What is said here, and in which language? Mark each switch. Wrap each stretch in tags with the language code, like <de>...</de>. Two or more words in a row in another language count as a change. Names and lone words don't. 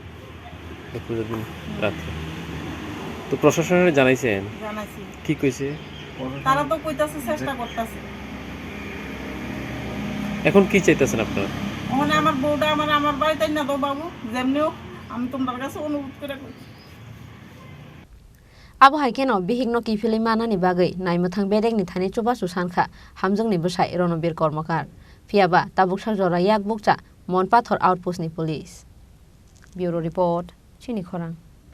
<bn>তো প্রশাসনের জানাইছি কি কইছে তারা তো কইতাছে চেষ্টা করতেছে এখন কি চাইতেছেন আপনারা ওখানে আমার বউটা আমার বাড়িতে না তো বাবু যেমনিও আমি তোমার কাছে অনুরোধ করে কইছি</bn> <trp>Abu Haikeno, Bihigno Kifili Manani Bagay, Naimotang Bedek Nitani Chuba Susanka, Hamzong Nibusha, Erono Bir Kormokar. Piaba, Tabuk Shakzora Yak Bukcha, Monpator Outpost Ni Police.</trp> <en>Bureau Report,</en> <trp>Chini Korang.</trp>